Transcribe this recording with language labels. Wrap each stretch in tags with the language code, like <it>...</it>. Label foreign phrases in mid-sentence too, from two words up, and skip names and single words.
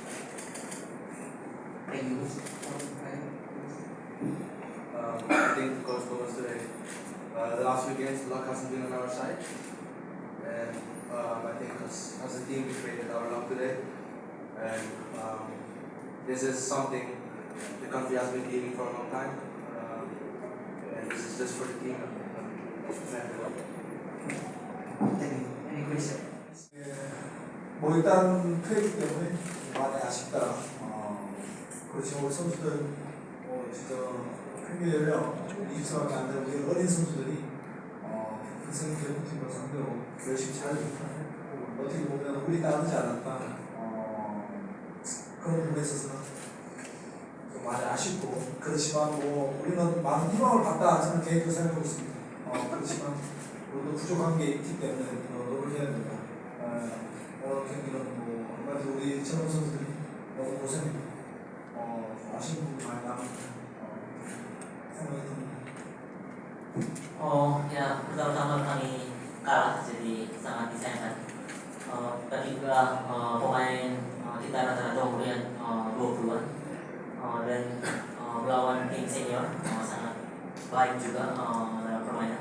<en>I think Coach Gomez today, the last few games, luck hasn't been on our side, and I think as a team we created our luck today, and this is something the country has been needing for a long time, and this is just for the team. Any question?</en> <ko>뭐 일단 패했기 때문에 많이 아쉽다. 그렇지만 우리 선수들 진짜 평균 연령 20살밖에 안 되는 우리 어린 선수들이 평생 대표팀을 상대로 열심히 잘해줬다. 어떻게 보면 우리 따르지 않았다. 그런 부분에 있어서 좀 많이 아쉽고, 그렇지만 뭐 우리는 많은 희망을 갖다 저는 개인적으로 생각하고 있습니다. 그렇지만 우리도 부족한 게 있기 때문에 노력해야 된다. 오늘 경기는 뭐 한마디로 우리 젊은 선수들이 너무 고생했고 아쉬운 부분이 많이 남았다 생각이 듭니다.</ko> <id>Ya, pertama-tama kami kalah, jadi sangat disayangkan. Ketika pemain kita rata-rata umurnya 20-an dan melawan tim senior sangat baik juga dalam permainan.</id>